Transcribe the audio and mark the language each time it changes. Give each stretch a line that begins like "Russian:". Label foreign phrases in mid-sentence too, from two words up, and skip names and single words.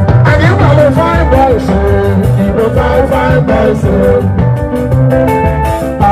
Igbo: Anyị nwere
English: fine boys,
Igbo: eh, Igbo
English: fine, fine boys, eh.